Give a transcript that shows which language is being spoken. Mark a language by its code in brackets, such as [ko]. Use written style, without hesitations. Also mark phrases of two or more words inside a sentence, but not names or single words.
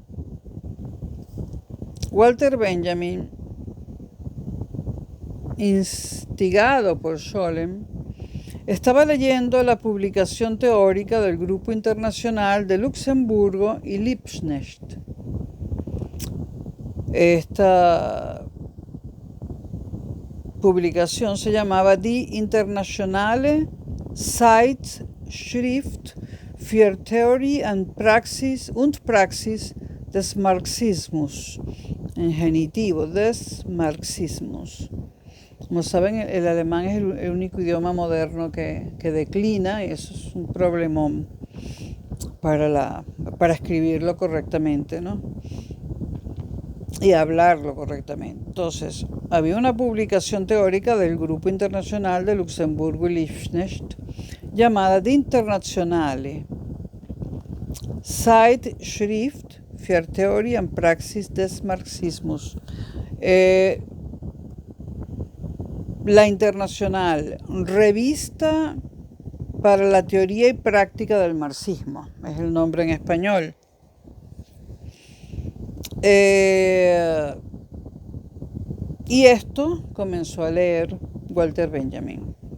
[es] Walter Benjamin, instigado por Scholem, estaba leyendo la publicación teórica del Grupo Internacional de Luxemburgo y Liebknecht. Esta publicación se llamaba [de] Die Internationale Zeitschrift für Theorie und Praxis des Marxismus, [es] en genitivo, [de] des Marxismus. [es] Como saben, el alemán es el único idioma moderno que declina, y eso es un problemón para escribirlo correctamente, ¿no? Y hablarlo correctamente. Entonces, había una publicación teórica del Grupo Internacional de Luxemburgo y Liebknecht llamada [de] Die Internationale Zeitschrift für Theorie und Praxis des Marxismus. [es] La Internacional, revista para la teoría y práctica del marxismo, es el nombre en español. Y esto comenzó a leer Walter Benjamin.